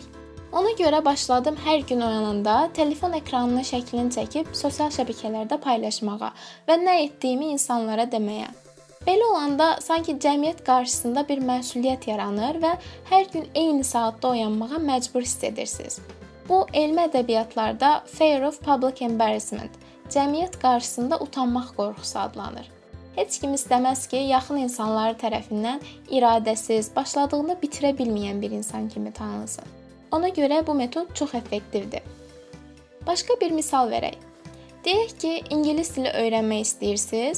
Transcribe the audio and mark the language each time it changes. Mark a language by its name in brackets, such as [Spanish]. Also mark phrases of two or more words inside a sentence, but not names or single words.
[Azerbaijani] Ona görə başladım hər gün oyananda telefon ekranının şəklini çəkib sosial şəbəkələrdə paylaşmağa və nə etdiyimi insanlara deməyə. Belə olanda sanki cəmiyyət qarşısında bir məsuliyyət yaranır və hər gün eyni saatda oyanmağa məcbur hiss edirsiniz. Bu, elmi ədəbiyyatlarda [English] fear of public embarrassment, [Azerbaijani] cəmiyyət qarşısında utanmaq qorxusu adlanır. Heç kim istəməz ki, yaxın insanları tərəfindən iradəsiz, başladığını bitirə bilməyən bir insan kimi tanınsın. Ona görə bu metod çox effektivdir. Başqa bir misal verək. Deyək ki, ingilis dili öyrənmək istəyirsiniz.